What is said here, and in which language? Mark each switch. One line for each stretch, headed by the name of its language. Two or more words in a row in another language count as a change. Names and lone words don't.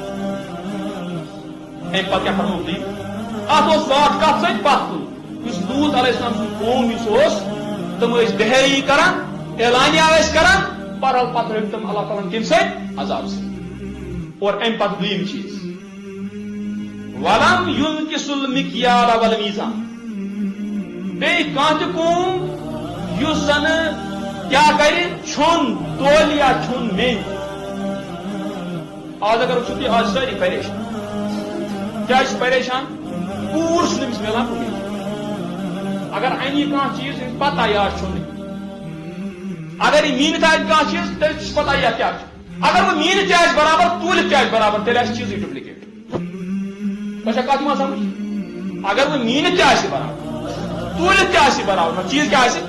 Kashmiri: امہِ پتہٕ کیٛاہ فرمووُکھ تُہۍ اتھ اوس واٹھ کتھ سۭتۍ پتھ کُن یُس لوٗط
Arabic: علیہ السلام
Kashmiri: سُنٛد قوم یُس اوس تِم ٲسۍ بہٲیی کران اعلانیہ ٲسۍ کران بہرحال پتہٕ رٔٹۍ تِم اللہ تعالیٰ ہن کمہِ سۭتۍ عذاب سۭتۍ اور امہِ پتہٕ دوٚیِم چیٖز
Arabic: ولم ينقص المكيال والميزان
Kashmiri: بیٚیہِ کانٛہہ تہِ قوم یُس زن کیٛاہ کرِ چھوٚن تولیا چھوٚن میٚنٛدۍ آج اگر وچھو
Urdu: کہ آج ساری پریشان کیا پریشان
Kashmiri: پور تمس ملان کُنی اگر اَنہِ کانٛہہ چیٖز أمِس پتہ یہِ آسہِ چھُنہٕ اگر یہِ میٖنِتھ آسہِ کانٛہہ چیٖز تیٚلہِ چھُس پتہ یہِ کیٛاہ چھُ اگر وۄنۍ میٖنِتھ تہِ آسہِ برابر توٗلِتھ تہِ آسہِ برابر تیٚلہِ آسہِ چیٖزٕے ڈُپلِکیٹ تۄہہِ چھا کتھ یِوان سمجھ اگر وۄنۍ میٖنِتھ تہِ آسہِ برابر توٗلِتھ تہِ آسہِ برابر چیٖز کیٛاہ آسہِ